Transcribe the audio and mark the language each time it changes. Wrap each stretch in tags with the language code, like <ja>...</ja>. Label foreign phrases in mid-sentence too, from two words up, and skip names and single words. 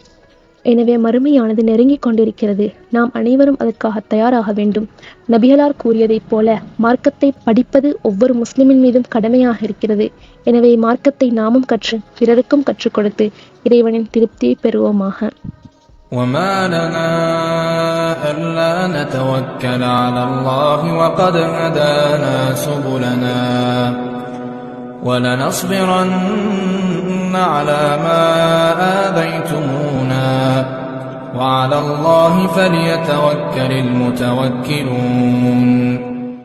<ta>எனவே மறுமையானது நெருங்கிக் கொண்டிருக்கிறது. நாம் அனைவரும் அதற்காக தயாராக வேண்டும். நபிகளார் கூறியதைப் போல மார்க்கத்தை படிப்பது ஒவ்வொரு முஸ்லிமின் மீதும் கடமையாக இருக்கிறது. எனவே மார்க்கத்தை நாமும் கற்று பிறருக்கும் கற்றுக் கொடுத்து இறைவனின் திருப்தியை பெறுவோமாக.</ta> <ar>وما لنا ألا نتوكل على الله وقد هدانا سبلنا ولنصبرن على ما آذيتمونا وعلى الله فليتوكل المتوكلون.</ar>